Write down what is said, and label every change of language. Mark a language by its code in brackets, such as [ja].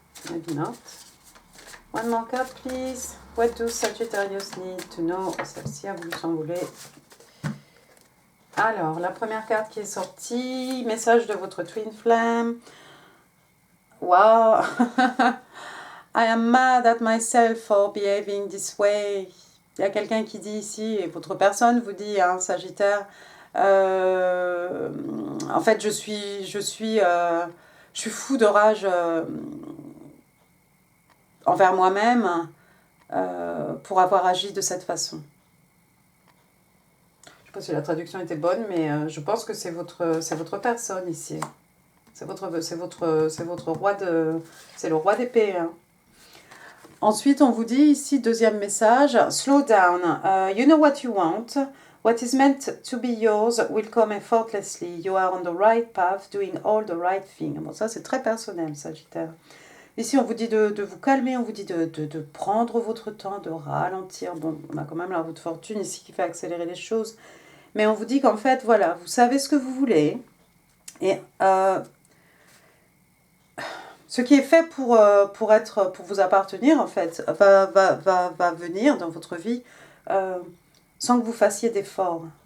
[en] Maybe not. One more card, please. What do Sagittarius need to know? [fr] Celle-ci a voulu s'envoler. Alors, la première carte qui est sortie, message de votre Twin Flame. [en] Wow! I am mad at myself for behaving this way. [fr] Il y a quelqu'un qui dit ici, et votre personne vous dit, hein, Sagittaire, en fait, je suis fou de rage envers moi-même pour avoir agi de cette façon. Je ne sais pas si la traduction était bonne, mais je pense que c'est votre personne ici. C'est votre roi de... C'est le roi d'épée. Hein. Ensuite, on vous dit ici, deuxième message, [en] slow down. You know what you want. What is meant to be yours will come effortlessly. You are on the right path, doing all the right thing. [fr] Bon, ça, c'est très personnel, Sagittaire. Ici, on vous dit de vous calmer, on vous dit de prendre votre temps, de ralentir. Bon, on a quand même la roue de fortune ici qui fait accélérer les choses. Mais on vous dit qu'en fait, voilà, vous savez ce que vous voulez. Et ce qui est fait pour vous appartenir, en fait, va venir dans votre vie sans que vous fassiez d'efforts.